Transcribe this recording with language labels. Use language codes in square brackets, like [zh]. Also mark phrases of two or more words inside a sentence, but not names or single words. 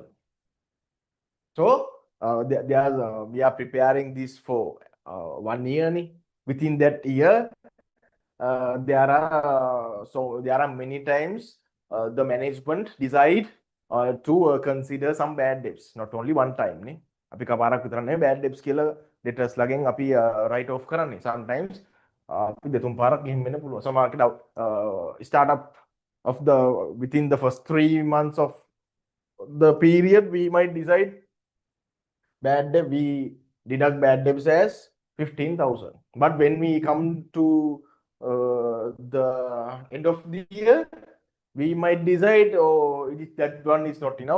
[en] So we are preparing this for 1 year. Within that year, there are many times the management decide to consider some bad debts. Not only one time. [si] අපි කපාරක් විතර නෙවෙයි [en] bad debts [si] කියලා debtors ළගෙන් අපි [en] write off [si] කරන්නේ. Sometimes අපි දෙතුන් පාරක් ගිහින් වෙන්න පුළුවන්. [en] සමහරවිට startup of the within the first 3 months of the period we might decide bad debt, we deduct bad debts as 15,000. But when we come to the end of the year, we might decide, oh, that one is not enough.